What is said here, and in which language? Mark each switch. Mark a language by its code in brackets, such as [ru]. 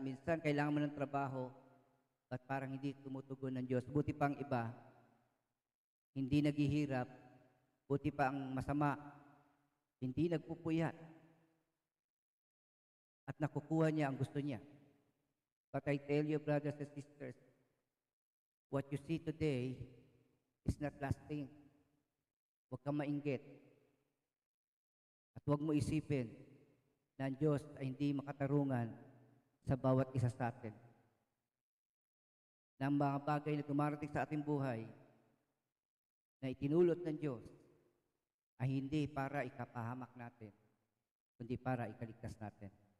[tl] Minsan, kailangan mo ng trabaho. At parang hindi tumutugon ng Diyos. Buti pa ang iba, hindi naghihirap. Buti pa ang masama, hindi nagpupuyat. At nakukuha niya ang gusto niya. [en] But I tell you, brothers and sisters, what you see today is not lasting. [tl] Huwag kang mainggit. At huwag mo isipin na ang Diyos ay hindi makatarungan sa bawat isa sa atin. Na ang mga bagay na dumarating sa ating buhay na itinulot ng Diyos ay hindi para ikapahamak natin, kundi para ikaligtas natin.